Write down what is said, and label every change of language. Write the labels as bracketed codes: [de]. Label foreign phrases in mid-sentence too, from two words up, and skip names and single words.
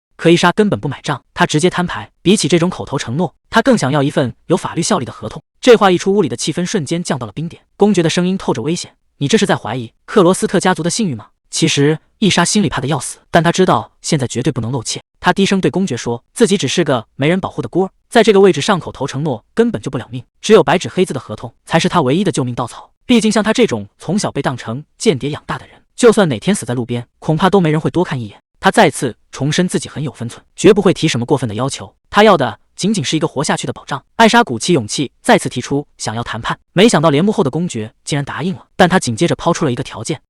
[zh] 可伊莎根本不買賬，她直接攤牌。比起這種口頭承諾，她更想要一份有法律效力的合同。這話一出，屋裡的氣氛瞬間降到了冰點。公爵的聲音透着危險：“你這是在懷疑克羅斯特家族的信譽嗎？” 其實伊莎心裡怕得要死，但她知道現在絕對不能露怯。她低聲對公爵說，自己只是個沒人保護的孤兒，在這個位置上口頭承諾根本就不了命，只有白紙黑字的合同才是她唯一的救命稻草。畢竟像她這種從小被當成間諜養大的人，就算哪天死在路邊，恐怕都沒人會多看一眼。他再次重申自己很有分寸，絕不會提什麼過分的要求，他要的僅僅是一個活下去的保障。艾莎鼓起勇氣再次提出想要談判，沒想到簾幕後的公爵竟然答應了，但他緊接着拋出了一個條件。